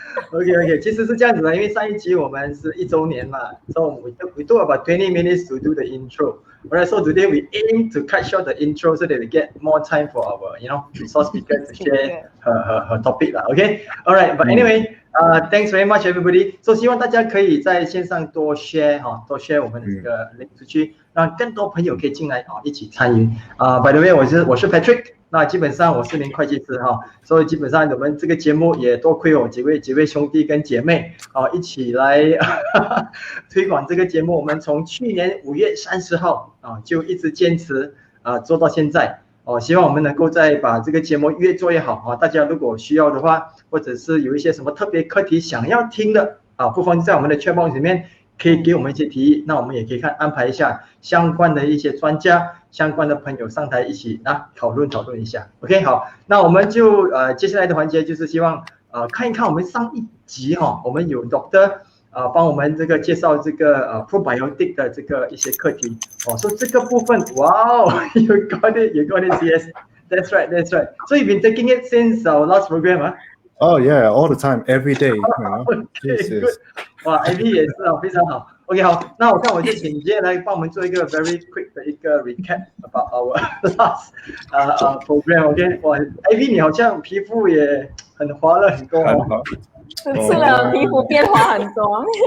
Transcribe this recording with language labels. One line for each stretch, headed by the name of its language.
Chinese: OK， 其实是这样子的，因为上一集我们是1周年嘛 ，
English: so we do about 20 minutes to do the intro. Alright, so today we aim to cut short the intro so that we get more time for our, resource speaker to share her topic 啦 ，OK? Alright, but anyway, thanks very much everybody.
Chinese: So 希望大家可以在线上多 share 我们的这个 link 出去，让更多朋友可以进来一起参与。
English: By the way，
Chinese: 我是
English: Patrick。
Chinese: 那基本上我是名会计师所以基本上我们这个节目也多亏我几位兄弟跟姐妹一起来推广这个节目。我们从去年5月30号就一直坚持做到现在希望我们能够再把这个节目越做越好大家如果需要的话，或者是有一些什么特别课题想要听的不妨在我们的 chat box 里面可以给我们一些提议，那我们也可以安排一下相关的一些专家、相关的朋友上台一起讨论一下。 OK， 好，那我们就接下来的环节就是希望看一看我们上一集我们有 Dr. 帮我们这个介绍这个probiotic 的这个一些课题哦，所以这个部分，
English: wow you got it yes that's right so you've been taking it since our last program
Chinese: 啊
English: ？Oh yeah, all the time, every day. Okay, good.
Chinese: 哇 ，AB 也是哦，非常好。 OK， 好，那我就请Jay来帮我们做一个
English: very quick
Chinese: 的一个 recap
English: about our last program。
Chinese: OK， 哇 ，AB 你好像皮肤也很滑了很多哦。吃了皮肤变化很多。